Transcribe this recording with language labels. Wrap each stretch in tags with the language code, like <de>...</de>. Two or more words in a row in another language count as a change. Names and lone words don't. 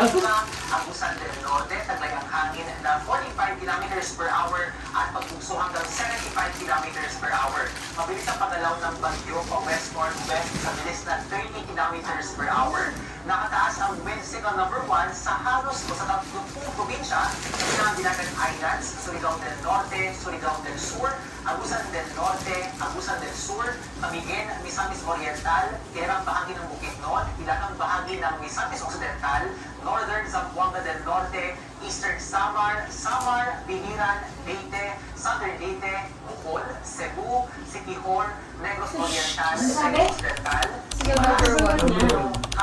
<tl>Agusan del Norte, taglay ang hangin na 45</tl> <en>kilometers per hour</en> <tl>at pagbugso hanggang 75</tl> <en>kilometers per hour.</en> <tl>Mabilis ang paggalaw ng bagyo pa west-northwest sa bilis na 30</tl> <en>kilometers per hour.</en> <tl>Nakataas ang</tl> <en>wind signal number 1</en> <tl>sa halos o sa 30 probinsya ng Dinagat Islands, Surigao del Norte, Surigao del Sur, Agusan del Norte, Agusan del Sur, Camiguin, Misamis Oriental, Tirang bahagi ng Bukidnon, ilang bahagi ng Misamis Occidental, Northern Zamboanga del Norte, Eastern Samar, Samar, Biliran, Leyte, Southern Leyte, Bohol, Cebu, Siquijor, Negros Oriental, Negros Occidental, Sige, number 1 niya.</tl>